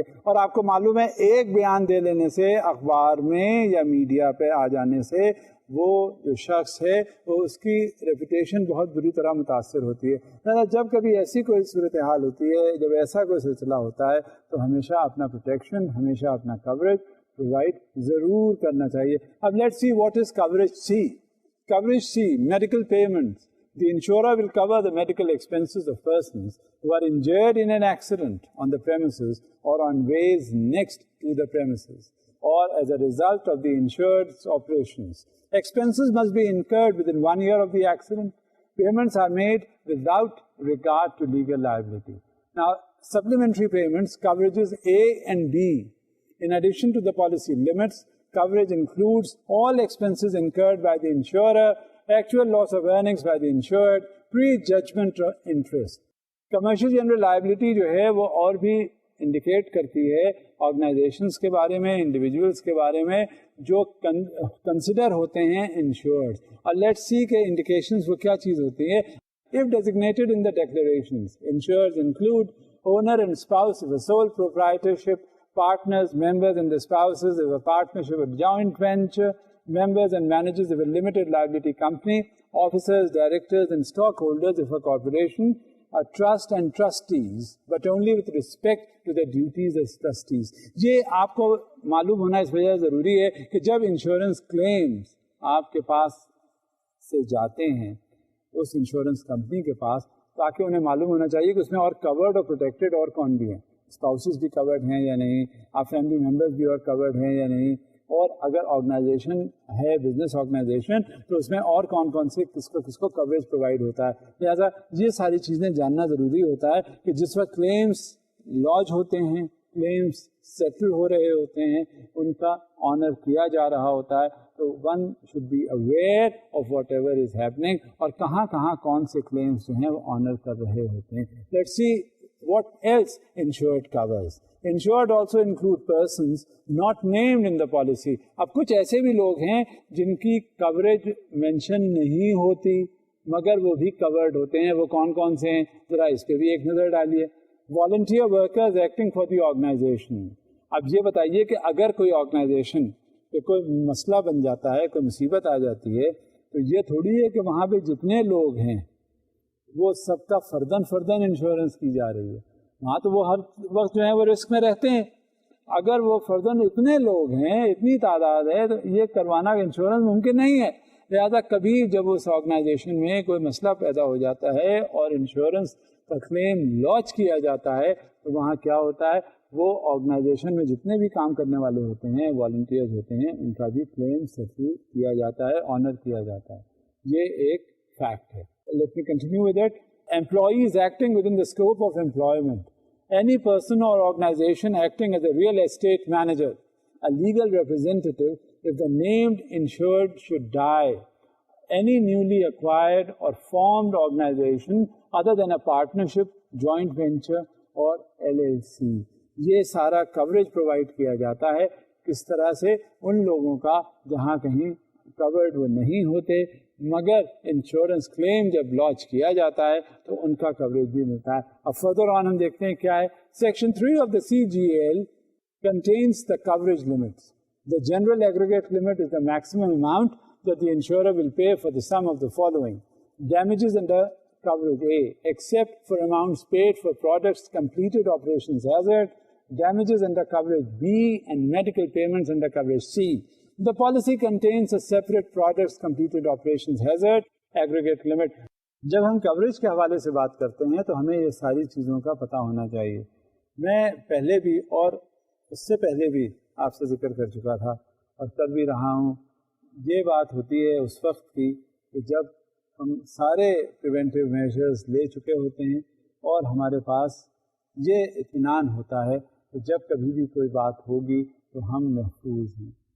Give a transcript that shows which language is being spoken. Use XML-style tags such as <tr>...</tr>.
<ur>اور آپ کو معلوم ہے ایک بیان دے لینے سے, اخبار میں یا میڈیا پہ آ جانے سے, وہ جو شخص ہے وہ اس کی ریپوٹیشن بہت بری طرح متاثر ہوتی ہے. جب کبھی ایسی کوئی صورتحال ہوتی ہے, جب ایسا کوئی سلسلہ ہوتا ہے, تو ہمیشہ اپنا پروٹیکشن, ہمیشہ اپنا کوریج پرووائڈ ضرور کرنا چاہیے.</ur> <en>اب let's see what is coverage C. Coverage C, medical payments. The insurer will cover the medical expenses of persons who are injured in an accident on the premises or on ways next to the premises, or as a result of the insured's operations. Expenses must be incurred within 1 year of the accident. Payments are made without regard to legal liability. Now, supplementary payments, coverages A and B. In addition to the policy limits, coverage includes all expenses incurred by the insurer, actual loss of earnings by the insured, pre-judgment interest. Commercial general liability</en> <ur>جو ہے وہ اور بھی indicate کرتی ہے organisations کے بارے میں, انڈیویجولس کے بارے میں جو کنسیڈر ہوتے ہیں انشورڈ. اور</ur> <en>let's see</en> <ur>کے انڈیکیشنز وہ کیا چیز ہوتی ہے.</ur> <en>If designated in the declarations, insureds include owner and spouse if a sole proprietorship, partners, members and the spouses if a partnership or joint venture, members and managers of a limited liability company, officers, directors and stockholders of a corporation, a trust and trustees, but only with respect to their duties as trustees.</en> <ur>یہ آپ کو معلوم ہونا اس وجہ ضروری ہے کہ جب انشورنس کلیمز آپ کے پاس سے جاتے ہیں اس انشورنس کمپنی کے پاس، تاکہ انہیں معلوم ہونا چاہیے کہ اس میں اور کورڈ اور پروٹیکٹڈ اور کون بھی ہیں، اسپاؤسز بھی کورڈ ہیں یا نہیں، آپ فیملی ممبرز بھی اور کورڈ ہیں یا نہیں، اور اگر آرگنائزیشن ہے بزنس آرگنائزیشن تو اس میں اور کون کون سے کس کو کوریج پرووائڈ ہوتا ہے۔ لہٰذا یہ ساری چیزیں جاننا ضروری ہوتا ہے کہ جس وقت کلیمز لاج ہوتے ہیں، کلیمز سیٹل ہو رہے ہوتے ہیں، ان کا آنر کیا جا رہا ہوتا ہے، تو</ur> <en>one should be aware of whatever is happening,</en> <ur>اور کہاں کہاں کون سے کلیمز جو ہیں وہ آنر کر رہے ہوتے ہیں۔</ur> <en>Let's see what else insured covers. Insured also include persons not named in the policy.</en> <ur>اب کچھ ایسے بھی لوگ ہیں جن کی کوریج مینشن نہیں ہوتی مگر وہ بھی کورڈ ہوتے ہیں، وہ کون کون سے ہیں ذرا اس پہ بھی ایک نظر ڈالیے۔</ur> <en>Volunteer workers acting for the organization.</en> <ur>اب یہ بتائیے کہ اگر کوئی آرگنائزیشن پہ کوئی مسئلہ بن جاتا ہے، کوئی مصیبت آ جاتی ہے، تو یہ تھوڑی ہے کہ وہاں پہ جتنے لوگ ہیں وہ سب کا فردن انشورنس کی جا رہی ہے، وہاں تو وہ ہر وقت جو ہے وہ رسک میں رہتے ہیں۔ اگر وہ فردن اتنے لوگ ہیں، اتنی تعداد ہے، تو یہ کروانا انشورنس ممکن نہیں ہے۔ لہٰذا کبھی جب اس آرگنائزیشن میں کوئی مسئلہ پیدا ہو جاتا ہے اور انشورنس کا کلیم لانچ کیا جاتا ہے تو وہاں کیا ہوتا ہے، وہ آرگنائزیشن میں جتنے بھی کام کرنے والے ہوتے ہیں، والنٹیئرز ہوتے ہیں، ان کا بھی کلیم سیٹل کیا جاتا ہے، آنر کیا جاتا ہے۔ یہ ایک فیکٹ ہے۔</ur> <en>Let me continue with it. Employees acting within the scope of employment. Any person or organization acting as a real estate manager, a legal representative, if the named insured should die. Any newly acquired or formed organization other than a partnership, joint venture or LLC.</en> <ur>یہ سارا coverage provide کیا جاتا ہے کس طرح سے ان لوگوں کا جہاں کہیں کورڈ وہ نہیں ہوتے مگر انشورنس کلیم جب لانچ کیا جاتا ہے تو ان کا کوریج بھی ملتا ہے۔ اب فردر آن ہم دیکھتے ہیں کیا ہے۔</ur> <en>Section 3 of the CGL contains the coverage limits. The general aggregate limit is the maximum amount that the insurer will pay for the sum of the following: damages under coverage A, except for amounts paid for products completed operations hazard, damages under coverage B, and medical payments under coverage C. The policy contains a separate products completed operations hazard aggregate limit.</en> <ur>جب ہم coverage کے حوالے سے بات کرتے ہیں تو ہمیں یہ ساری چیزوں کا پتہ ہونا چاہیے۔ میں پہلے بھی اور اس سے پہلے بھی آپ سے ذکر کر چکا تھا اور کر بھی رہا ہوں، یہ بات ہوتی ہے اس وقت کی کہ جب ہم سارے پریونٹیو میجرز لے چکے ہوتے ہیں اور ہمارے پاس یہ اطمینان ہوتا ہے کہ جب کبھی بھی کوئی بات ہوگی تو ہم محفوظ ہیں۔</ur>